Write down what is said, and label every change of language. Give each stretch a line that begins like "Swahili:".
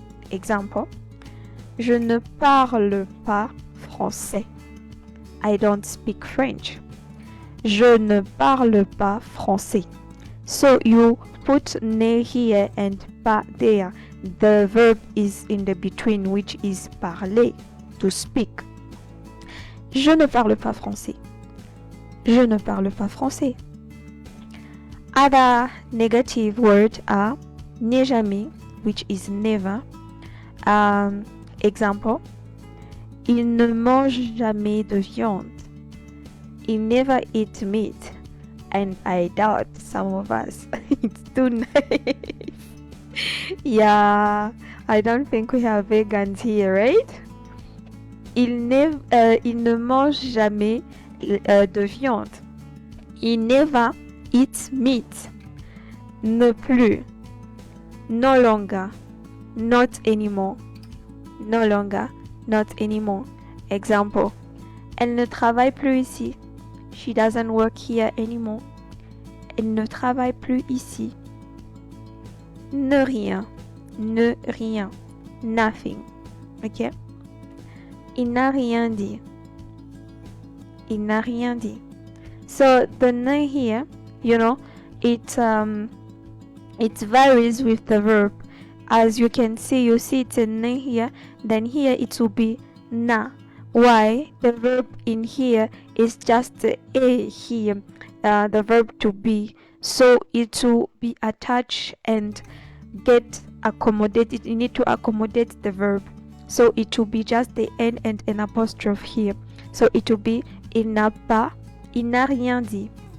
French: Example, je ne parle pas français.
English: I don't speak French.
French: Je ne parle pas français.
English: So you put ne here and pas there. The verb is in the between, which is parler, to speak.
French: Je ne parle pas français. Je ne parle pas français.
English: Other negative words are n'est jamais, which is never.
French: Example, il ne mange jamais de viande.
English: He never eat meat. And I doubt some of us. It's too nice. Yeah, I don't think we have vegans here, right?
French: Il ne mange jamais de viande.
English: He never eats meat. Ne plus. No longer. Not anymore. No longer. Not anymore. Example.
French: Elle ne travaille plus ici.
English: She doesn't work here anymore.
French: Elle ne travaille plus ici.
English: Ne rien. Ne rien. Nothing. Okay?
French: Il n'a rien dit. Il n'a rien dit.
English: So the ne here, it varies with the verb. As you can see, it's a ne here. Then here it will be na. Why? The verb in here is just a here, the verb to be. So it will be attached and get accommodated. You need to accommodate the verb. So it will be just the n and an apostrophe here. So it will be
French: il n'a pas, il n'a rien dit.